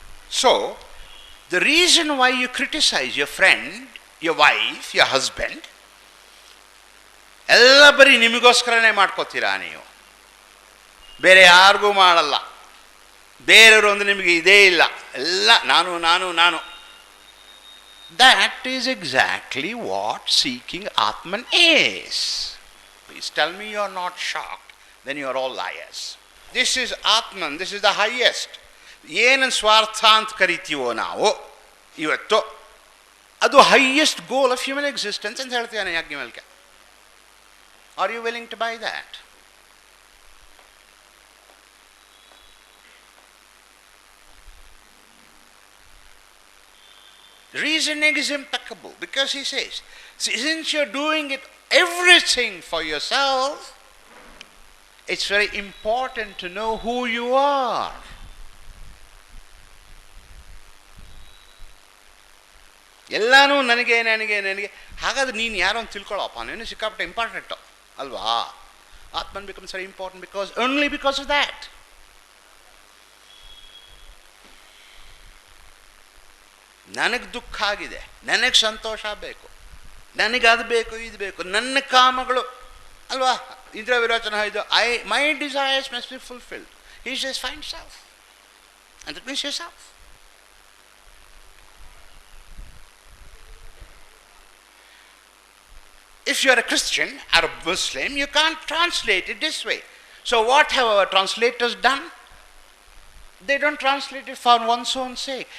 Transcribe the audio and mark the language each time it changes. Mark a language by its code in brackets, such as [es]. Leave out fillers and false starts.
[kn] So [en] the reason why you criticize your friend, your wife, your husband, [kn] ಎಲ್ಲ ಬರೀ ನಿಮಗೋಸ್ಕರನೇ ಮಾಡ್ಕೋತೀರಾ ನೀವು, ಬೇರೆ ಯಾರಿಗೂ ಮಾಡಲ್ಲ. ಬೇರೆಯವರು ಒಂದು ನಿಮಗೆ ಇದೇ ಇಲ್ಲ, ಎಲ್ಲ ನಾನು ನಾನು ನಾನು. [en] That is exactly what seeking Atman is. Please tell me you are not shocked, then you are all liars. This is Atman, this is the highest. [kn] ಏನು ಸ್ವಾರ್ಥ ಅಂತ ಕರಿತೀವೋ ನಾವು ಇವತ್ತು, ಅದು [en] highest goal of human existence [kn] ಅಂತ ಹೇಳ್ತೀಯಾನೆ Yajnavalkya. [en] Are you willing to buy that? Reasoning is impeccable because he says, since you're doing it everything for yourself, it's very important to know who you are. [kn] ಎಲ್ಲನೂ ನನಗೆ ನನಗೆ ನನಗೆ. ಹಾಗಾದ್ರೆ ನೀನು ಯಾರೋ ಅಂತ ತಿಳ್ಕೊಳ್ಳೋಪ್ಪ, ನೀನು ಸಿಕ್ಕಾಪಟ್ಟೆ ಇಂಪಾರ್ಟೆಂಟು ಅಲ್ವಾ? [en] Atman becomes very important because only because of that. [kn] ನನಗೆ ದುಃಖ ಆಗಿದೆ, ನನಗೆ ಸಂತೋಷ ಬೇಕು, ನನಗೆ ಅದು ಬೇಕು ಇದು ಬೇಕು, ನನ್ನ ಕಾಮಗಳು ಅಲ್ವಾ? [en] ಇಂದ್ರ ವಿರೋಚನ ಇದು my desires must be fulfilled. He says find self and that means yourself. If you are a Christian or a Muslim, you can't translate it this way. So what have our translators done? They don't translate it for one's own sake.